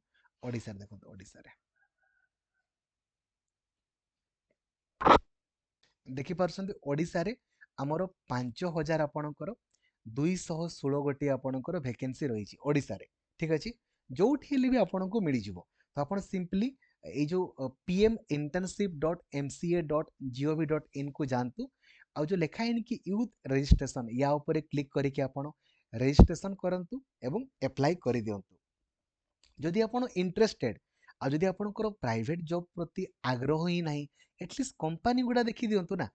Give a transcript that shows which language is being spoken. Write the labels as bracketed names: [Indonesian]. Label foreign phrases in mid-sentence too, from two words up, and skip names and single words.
[Odia] ଓଡ଼ିଶାରେ ଦେଖନ୍ତୁ, ଓଡ଼ିଶାରେ ଦେଖିପାରୁଛନ୍ତି, ଓଡ଼ିଶାରେ ଆମର 5,000 ଆପଣଙ୍କର 216 ଗୋଟି ଆପଣଙ୍କର ଭେକେନ୍ସି ରହିଛି ଓଡ଼ିଶାରେ। ଠିକ୍ ଅଛି। ଯୋଉଠି ହେଲେ ବି ଆପଣଙ୍କୁ ମିଳିଯିବ। ତ ଆପଣ ସିମ୍ପଲି ଏଇ ଯେଉଁ pminternship.mca.gov.in କୁ ଯାଆନ୍ତୁ। ଆଉ ଯେଉଁ ଲେଖା ହେଇନି କି [English] youth registration, [Odia] ୟା ଉପରେ କ୍ଲିକ୍ କରିକି ଆପଣ ରେଜିଷ୍ଟ୍ରେସନ୍ କରନ୍ତୁ ଏବଂ ଆପ୍ଲାଏ କରିଦିଅନ୍ତୁ। ଯଦି ଆପଣ ଇଣ୍ଟରେଷ୍ଟେଡ୍, ଆଉ ଯଦି ଆପଣଙ୍କର [English] private job [Odia] ପ୍ରତି ଆଗ୍ରହ ହିଁ ନାହିଁ, [English] at least company [Odia] ଗୁଡ଼ା ଦେଖିଦିଅନ୍ତୁ ନା।